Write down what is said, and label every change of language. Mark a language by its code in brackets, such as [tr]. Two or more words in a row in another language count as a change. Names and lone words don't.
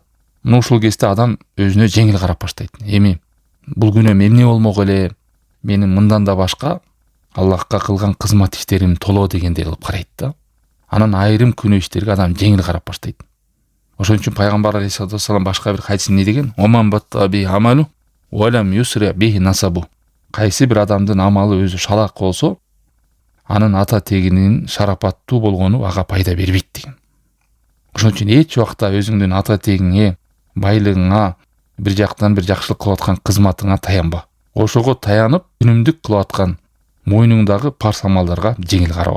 [ky] Мына ушул кезде адам өзүнө жеңил карап баштайт. Эми бул күнөөм эмне болмок эле? Менин мындан да башка Аллахка кылган кызмат иштерим толо дегендей кылып карайт да. Анан айрым күнөө иштерге адам жеңил карап баштайт. Ошон үчүн пайгамбар [ar] عليه الصلاة والسلام [ky] башка бир хадисинде не деген? [ar] ومن بطأ به عمله لم يسرع به نسبه. [ky] Кайсы бир адамдын амалы өзү шалак болсо, анын ата тегинин шарапаттуу болгону ага пайда бербейт деген. Ошон үчүн эч убакта өзүңдүн ата тегиңе, байлыгыңа, бир жактан бир жакшылык кылып аткан кызматыңа таянба. Ошого таянып, күнүмдүк кылып аткан мойнуңдагы парз амалдарга жеңил караба.